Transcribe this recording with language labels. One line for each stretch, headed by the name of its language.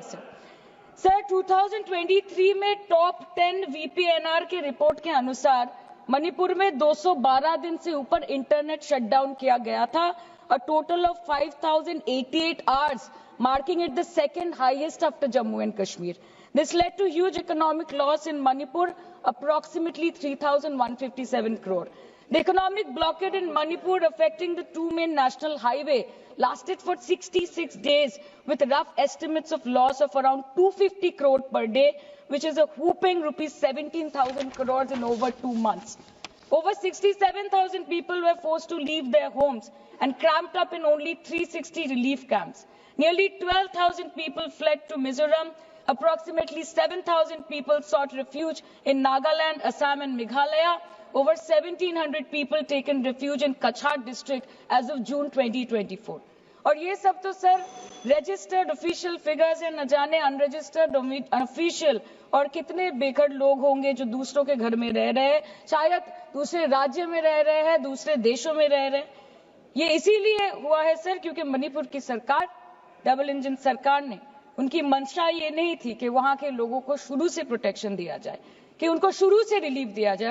Hindi: Sir 2023 में top 10 VPNR के report के अनुसार मणिपुर में 212 दिन से ऊपर इंटरनेट शटडाउन किया गया था,
English: a total of 5088 hours, marking it the second highest after Jammu and Kashmir. This led to huge economic loss in Manipur, approximately 3,157 crore. The economic blockade in Manipur, affecting the two main national highway, lasted for 66 days, with rough estimates of loss of around 250 crore per day, which is a whooping rupees 17,000 crores in over 2 months. Over 67,000 people were forced to leave their homes and cramped up in only 360 relief camps. Nearly 12,000 people fled to Mizoram. Approximately 7,000 people sought refuge in Nagaland, Assam and Meghalaya. Over 1,700 people taken refuge in Kachhar district as of June 2024.
Hindi: और ये सब तो sir registered official figures है, न जाने unregistered unofficial और कितने बेघर लोग होंगे जो दूसरों के घर में रह रहे हैं, शायद दूसरे राज्य में रह रहे हैं, दूसरे देशों में रह रहे हैं। ये इसीलिए हुआ है सर क्योंकि मणिपुर की सरकार, डबल इंजन सरकार ने, उनकी मंशा ये नहीं थी कि वहां के लोगों को शुरू से प्रोटेक्शन दिया जाए, कि उनको शुरू से रिलीफ दिया जाए।